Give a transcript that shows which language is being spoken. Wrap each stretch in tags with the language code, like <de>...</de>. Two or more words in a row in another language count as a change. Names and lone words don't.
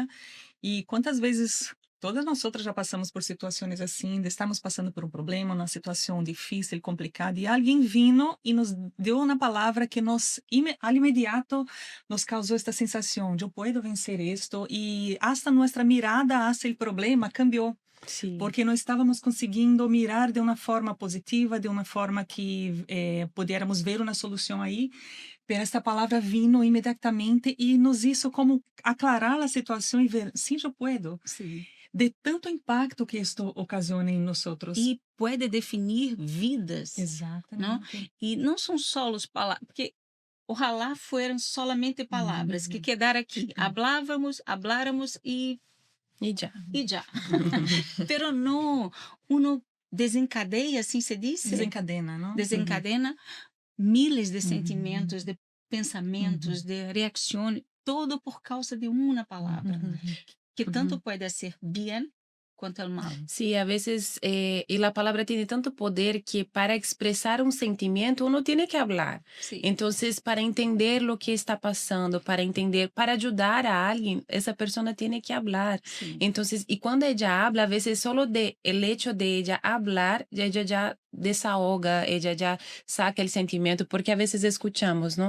<pt>E quantas vezes todas nós outras já passamos por situações assim, de estarmos passando por um problema, uma situação difícil, complicada, e alguém vino e nos deu uma palavra que nos, al imediato, nos causou esta sensação de eu posso vencer isto, e hasta nossa</pt> <es>mirada hacia</es> <pt>o problema cambiou.</pt> <es>Sí.</es> <pt>Porque não estávamos conseguindo mirar de uma forma positiva, de uma forma que pudiéramos ver uma solução aí, pero esta palavra vino imediatamente e nos</pt> <es>hizo como aclarar</es> <pt>a situação e ver, sim, eu puedo. Sim. De tanto impacto que isto ocasiona em nós outros. E pode definir vidas. Exatamente. E não são só as palavras, porque ojalá foram solamente palavras que quedaram aqui.</pt> <es>Habláramos Y ya.</es> <pt>e já. Pero não, uno desencadeia, assim se diz?</pt> <es>Desencadena, não? Desencadena miles de</es> <pt>sentimentos, de pensamentos, de reações, todo por causa de uma palavra, que tanto pode ser bem quanto o mal.</pt> <es>Sí, a veces, y la palabra tiene tanto poder que para expresar un sentimiento uno tiene que hablar.</es> <pt>Sim.</pt> <es>Entonces, para entender lo que está pasando, para entender, para ayudar a alguien, esa persona tiene que hablar.</es> <pt>Sim.</pt> <es>Entonces, y cuando ella habla, a veces solo el hecho de ella hablar, ella ya desahoga, ella ya saca el sentimiento, porque a veces escuchamos, ¿no?</es>